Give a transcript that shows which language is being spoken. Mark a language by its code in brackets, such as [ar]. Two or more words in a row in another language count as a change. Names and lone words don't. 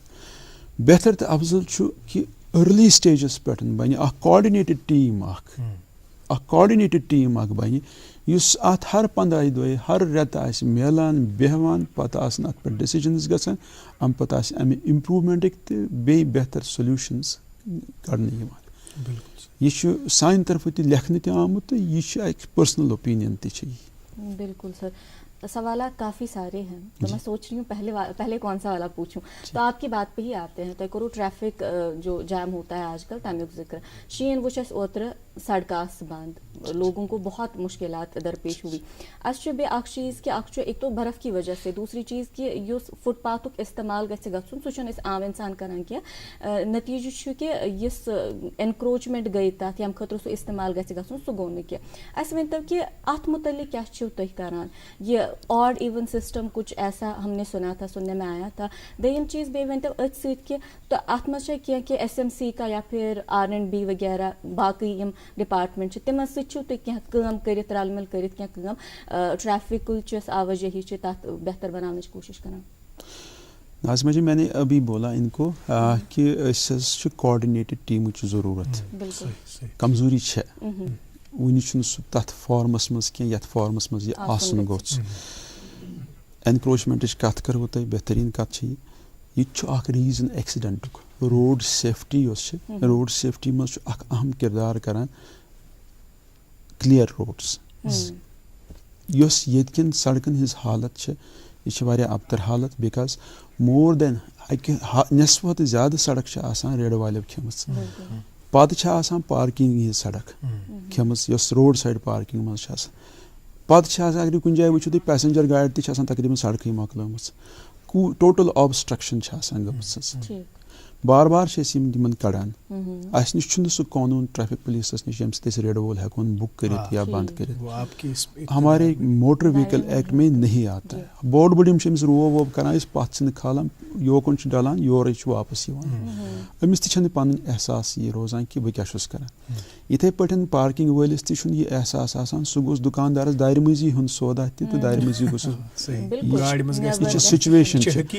[ks] بہتر تہٕ افضل چھُ کہِ [en] early stages [ks] پٮ۪ٹھ بنہِ اکھ [en] coordinated team [ks] اکھ بنہِ یُس اتھ ہر 15 دۄہہِ ہر رٮ۪تہٕ آسہِ میلان بیٚہوان, پتہٕ آسن اتھ پٮ۪ٹھ ڈیسِجنز گژھان, امہِ پتہٕ آسہِ امہِ امپروٗمینٹٕکۍ تہِ بیٚیہِ بہتر سولوٗشنز کڑنہٕ یِوان. یہ چھُ سانہِ طرفہٕ تہِ لیکھنہٕ تہِ آمُت تہٕ یہِ چھُ اکھ [en] personal opinion [ks] تہِ چھِ یہِ. [ur] بالکل سر, سوالات کافی سارے ہیں تو میں سوچ رہی ہوں پہلے کون سا والا پوچھوں. تو آپ کی بات پہ ہی آتے ہیں. تو کرو ٹریفک جو جام ہوتا ہے آج کل [ks] تمیک ذکر شین وہ اوتر سڑکاس بند, [ur] لوگوں کو بہت مشکلات درپیش ہوئی. [ks] اس بے اخ چیز کہ اخ [ur] ایک تو برف کی وجہ سے, [ks] دوسری چیز کہ یس فٹ پاتھک استعمال گژھِ گژھُن سُہ چھُنہٕ أسۍ عام انسان کران کینٛہہ. نتیجہ چھُ کہ یس انکروچمنٹ گئی تتھ ییٚمہِ خٲطرٕ سُہ استعمال گژھِ گژھُن سُہ گوٚو نہٕ کینٛہہ. اَسہِ ؤنۍتو کہ اتھ متعلق کیٛاہ چھِو تُہۍ کران؟ [ur] یہ [en] odd even system [ur] کچھ ایسا ہم نے سنا تھا, سننے میں آیا تھا. [ks] دوٚیِم چیز بیٚیہِ ؤنۍتو أتھۍ سۭتۍ کہ تو اتھ منٛز چھا کینٛہہ کہ SMC کا یا پھر R&B وغیرہ باقٕے یِم ڈپارٹمنٹ چھِ تِمن سۭتۍ چھِو تُہۍ کینٛہہ کٲم کٔرِتھ, رل مل کٔرِتھ کینٛہہ کٲم ٹریفکٕچ یۄس آوٲجٲہی چھِ تتھ بہتر بناونٕچ کوٗشش کران؟ [ur] ناظمہ جی, میں نے ابھی بولا ان کو کہ [ks] اس چھُ کوآرڈِنیٹڈ ٹیٖمٕچ ضروٗرت. کمزوری چھےٚ وُنہِ چھُنہٕ سُہ تتھ فارمس منٛز کینٛہہ یتھ فارمس منٛز یہِ آسُن گوٚژھ. اینکروچمنٹٕچ کتھ کرو تۄہہِ, بہتریٖن کتھ چھِ یہِ تہِ چھُ اکھ ریٖزن ایکسیڈنٹُک. [en] road safety [ks] یۄس چھِ, [en] road safety [ks] منٛز چھُ اکھ اہم کردار کران [en] clear roads. [ks] یۄس ییٚتہِ کٮ۪ن سڑکن ہٕنٛز حالت چھِ یہِ چھِ واریاہ ابتر حالت, [en] because more than [ks] اکہِ نٮ۪صفہٕ کھۄتہٕ زیادٕ سڑک چھِ آسان ریڈٕ والیو کھیٚمٕژ. پتہٕ چھِ آسان پارکنگ ہٕنٛز سڑک کھیٚمٕژ یۄس [en] road side parking [ks] منٛز چھِ آسان. پتہٕ چھِ آسان اگر کُنہِ جایہِ وٕچھِو تُہۍ پیسنجر گاڑِ تہِ چھِ آسان تقریٖبن سڑکٕے مۄکلٲمٕژ. [en] total obstruction [ks] چھِ آسان گٔمٕژ. بار بار چھِ أسۍ یِمن کڑان. اَسہِ نِش چھُنہٕ سُہ قونوٗن ٹریفک پُلیٖسس نِش ییٚمہِ سۭتۍ أسۍ ریڈٕ وول ہٮ۪کون بُک کٔرِتھ یا بنٛد کٔرِتھ. [ur] ہمارے موٹر وہیکل ایکٹ میں نہیں آتا ہے. [ks] بوٚڑ بوٚڑ یِم چھِ أمِس روب ووب کران أسۍ پتھ چھِنہٕ کھالان, یوکُن چھُ ڈلان یورے چھُ واپس یِوان. أمِس تہِ چھنہٕ پنُن احساس یہِ روزان کہِ بہٕ کیٛاہ چھُس کران. یِتھے پٲٹھۍ پارکنگ وٲلِس تہِ چھُنہٕ یہِ احساس آسان. سُہ گوٚژھ دُکاندارس دارِ منٛزٕے ہُنٛد سودا تہِ تہٕ دارِ منٛزٕے گوٚژھ. یہِ چھِ سُچویشن چھِ.